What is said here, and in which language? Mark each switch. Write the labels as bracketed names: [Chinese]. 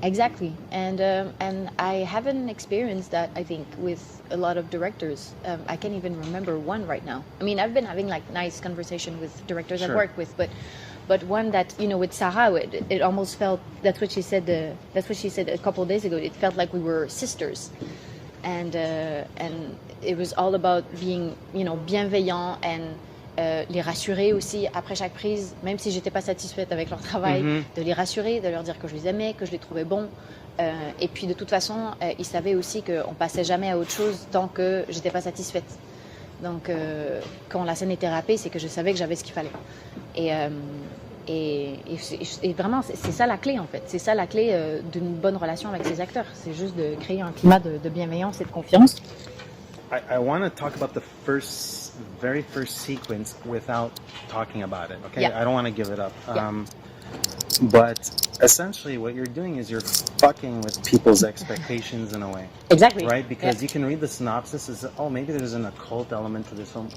[English] Exactly, and I haven't experienced that, I think, with a lot of directors. I can't even remember one right now. I mean, I've been having like nice conversation with directors I've worked with, but one that, you know, with Sarah, it almost felt, that's what she said a couple of days ago. It felt like we were sisters, and it was all about being, you know, [French] bienveillant and les rassurer aussi après chaque prise, même si j'étais pas satisfaite avec leur travail, de les rassurer, de leur dire que je les aimais, que je les trouvais bons. Et puis de toute façon, ils savaient aussi qu'on passait jamais à autre chose tant que j'étais pas satisfaite. Donc quand la scène était râpée, c'est que je savais que j'avais ce qu'il fallait. Et vraiment, c'est ça la clé en fait. C'est ça la clé d'une bonne relation avec ses acteurs. C'est juste de créer un climat de bienveillance et de confiance. [English] I want to talk about the very first sequence without talking about it, okay? Yeah. I don't want to give it up. Yeah. But essentially what you're doing is you're fucking with people's expectations in a way. Exactly. Right? Because you can read the synopsis as, oh, maybe there's an occult element to this film.